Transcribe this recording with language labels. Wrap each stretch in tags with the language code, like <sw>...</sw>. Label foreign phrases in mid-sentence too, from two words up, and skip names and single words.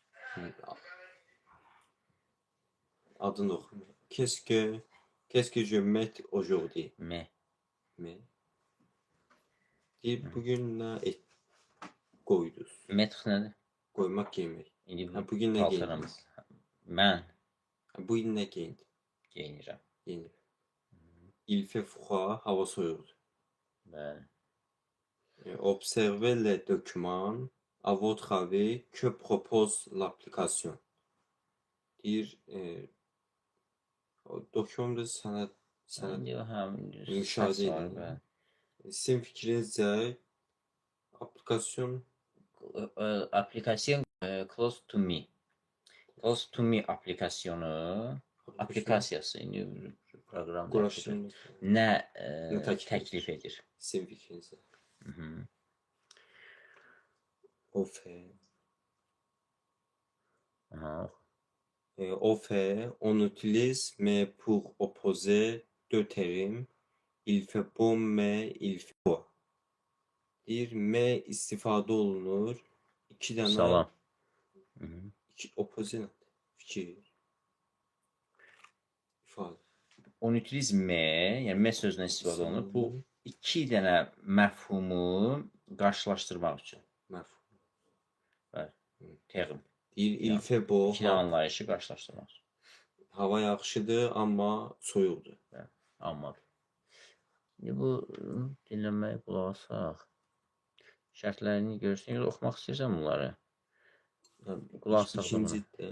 <az>Adını oxu.</az> <fr>Qu'est-ce que je mets aujourd'hui? Me. Mais.</fr> <az>Deyir, bugün nə qoydunuz? Metr nədir? Qoymaq, geymək. İndi bu Bugün nə paltaramız. geyindiniz? Mən Bugün nə geyindin? geyinirəm. Geyindim.</az> <fr>Il fait froid,</fr> <az>hava soyuqdur. Bəli.</az> <fr>Observez les documents à votre avis que propose l'application.</fr> <az>Deyir, dokümanı sənə İndi həm müşahidə səs var, edin. bəli. Sizin fikrinizcə aplikasyon Aplikasyon Close to Me. Close to Me aplikasiyası indi proqram quraşdırılmış. nə təklif təklif edir? Sizin fikrinizcə. Mhm.</az> <fr>Au fait, Aha. on utilise mais pour opposer deux termes. Il fait beau mais il fait froid.</fr> <az>Deyir, me istifadə olunur. İki dənə Salam. Mhm. opposite fikir. İfadə.</az> <fr>On utilise me,</fr> <az>yəni me sözündən istifadə olunur. Bu iki dənə məfhumu qarşılaşdırmaq üçün. Məfhum. Bəli. Term. Deyir,</az> <fr>il fait beau.</fr> <az>İki dənə anlayışı qarşılaşdırmaq üçün. Hava yaxşıdır, amma soyuqdur. Bəli. Amma. İndi bu dinləməyə qulaq asaq. Şərtlərini görürsün, oxumaq istəyirsən bunları. Qulaq asaq da buna. İkincidir.</az>